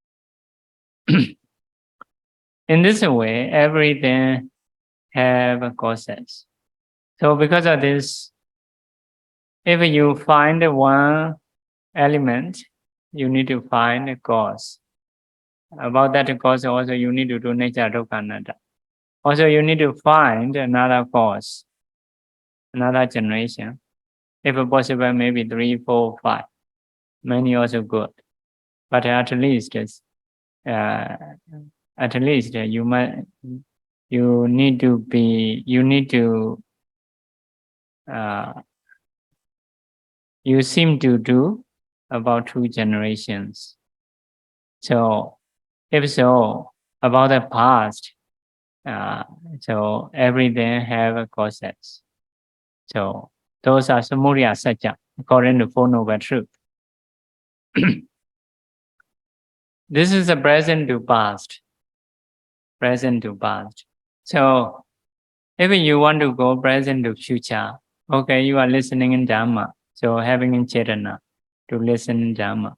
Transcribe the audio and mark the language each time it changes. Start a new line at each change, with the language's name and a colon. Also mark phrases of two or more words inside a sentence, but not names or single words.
English: So In this way, everything have causes. So because of this, if you find one element, you need to find a cause. About that cause also you need to do nature
Pali: dukkha anatta.
English: Also you need to find another cause, another generation. If possible, maybe 3, 4, 5. Many also good. But at least you need to you seem to do about 2 generations. So if so, about the past, so everything have causes. So those are
Sanskrit: samudaya satya,
English: according to Four Noble Truth. This is the present to past. Present to past. So if you want to go present to future, okay, you are listening in Dhamma. So having in Chetana to listen in Dhamma.